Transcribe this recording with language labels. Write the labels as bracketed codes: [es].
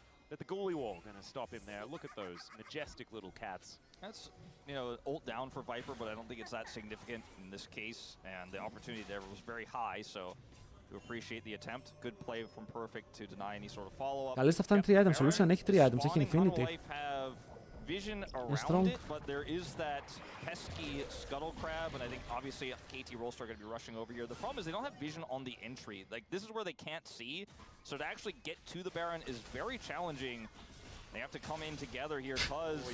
[en] That the goalie wall going to stop him there. Look at those majestic little cats. That's, you know, ult down for Viper, but I don't think it's that significant in this case. And the opportunity there was very high, so we appreciate the attempt. Good play from Perfect to deny any sort of follow-up. [el] Καλές θα φτάνει 3 items, ο Lucian έχει 3 items, έχει Infinity. [en] Vision around it, but there is that pesky scuttle crab, and I think obviously KT Rollstar are going to be rushing over here. The problem is they don't have vision on the entry. Like, this is where they can't see, so to actually get to the Baron is very challenging. They have to come in together here, cause...